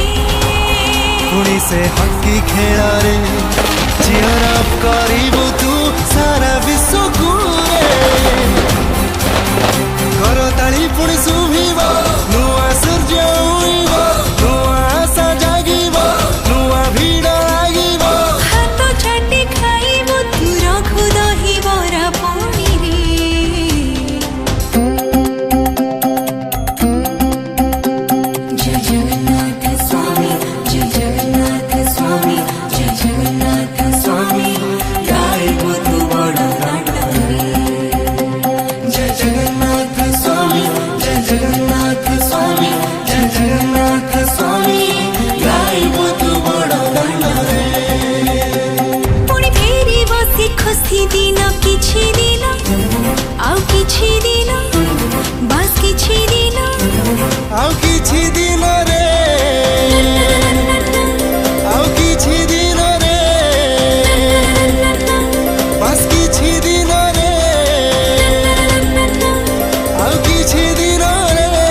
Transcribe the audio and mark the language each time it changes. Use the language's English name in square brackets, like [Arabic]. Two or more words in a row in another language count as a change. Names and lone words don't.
[Odia] ପୁଣି ସେ ହକି ଖେଳ ରେ [English] cheer up [Odia] କରିବୁ ତୁ ସାରା ବିଶ୍ୱ କୁ ରେ ଘର ତାଳି ପୁଣି ଶୁଭିବ ନୂଆ ସୂର୍ଯ୍ୟ ଉଇଁବ ନୂଆ ଆଶା ଜାଗିବ ନୂଆ ଭିଡ଼ ଲାଗିବ ହାତ ଛାଟି ଖାଇବୁ ତୁ ରଖୁ ଦହି ବରା ପୁଣି ରେ ଜୟ ଜଗନ୍ନାଥ ସ୍ୱାମୀ ଜୟ ଜଗନ୍ନାଥ ସ୍ୱାମୀ ଜୟ ଜଗନ୍ନାଥ ସ୍ୱାମୀ ଗାଇବୁ ତୁ ବଡ଼ ଘାଟ ରେ ଜୟ ଜଗନ୍ନାଥ ସ୍ୱାମୀ ଜୟ ଜଗନ୍ନାଥ ସ୍ୱାମୀ ଜୟ ଜଗନ୍ନାଥ ସ୍ୱାମୀ ଗାଇବୁ ତୁ ବଡ଼ ଦାନ ରେ ପୁଣି ଫେରି ବସି ଖୁସି ଦିନ କିଛି ଦିନ ଆଉ କିଛି ଦିନ ବସ୍ କିଛି ଦିନ ଆଉ କିଛି ଦିନ ରେ ଆଉ କିଛି ଦିନ ରେ ବସ୍ କିଛି ଦିନ ରେ ଆଉ କିଛି ଦିନ ରେ